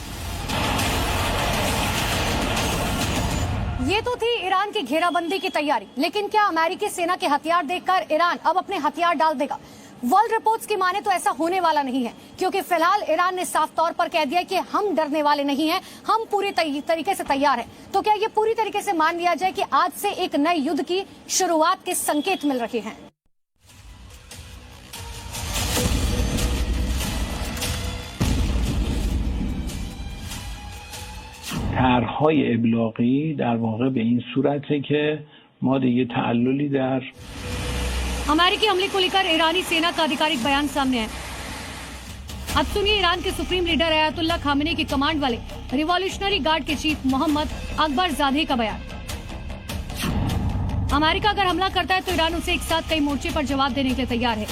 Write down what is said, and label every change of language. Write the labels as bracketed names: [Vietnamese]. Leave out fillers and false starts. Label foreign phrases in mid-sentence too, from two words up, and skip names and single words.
[Hindi] ये तो थी ईरान की घेराबंदी की तैयारी, लेकिन क्या अमेरिकी सेना के हथियार देखकर ईरान अब अपने हथियार डाल देगा? [English] world reports [Hindi] की माने तो ऐसा होने वाला नहीं है, क्योंकि फिलहाल ईरान ने साफ तौर पर कह दिया कि हम डरने वाले नहीं हैं, हम पूरी तरीके से तैयार हैं। तो क्या ये पूरी तरीके से मान लिया जाए कि आज से एक नए युद्ध की शुरुआत के संकेत मिल रहे हैं? [Persian] طرح‌های ابلاغی در واقع به این صورته که ما دیگه تعللی در [Hindi] अमेरिकी हमले को लेकर ईरानी सेना का आधिकारिक बयान सामने आया। अब सुनिए ईरान के [English] supreme leader [Hindi] अयातुल्ला खामेनी की कमांड वाले रिवॉल्यूशनरी गार्ड के चीफ मोहम्मद अकबर जाधे का बयान। अमेरिका अगर हमला करता है तो ईरान उसे एक साथ कई मोर्चे पर जवाब देने के लिए तैयार है।